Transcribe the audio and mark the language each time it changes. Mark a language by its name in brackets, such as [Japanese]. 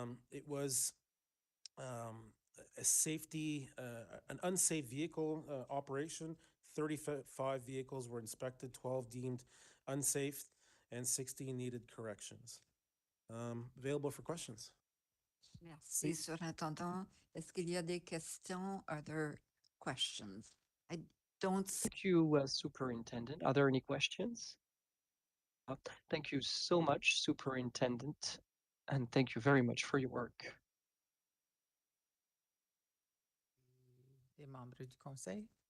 [English] It was a safety, an unsafe vehicle operation. 35 vehicles were inspected, 12 deemed unsafe, and 16 needed corrections. Available for questions. [French] Merci, Surintendant. Est-ce qu'il y a des questions? [English] Are there questions? Don't see Thank you, Superintendent. Are there any questions? Thank you so much, Superintendent, and thank you very much for your work. [French] Des membres du conseil.